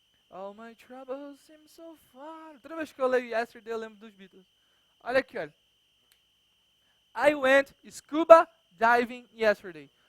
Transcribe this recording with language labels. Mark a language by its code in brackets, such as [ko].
[en] All my troubles seem so far. [pt] Toda vez que eu leio yesterday, eu lembro dos Beatles. Olha aqui, olha. [en] I went scuba diving yesterday.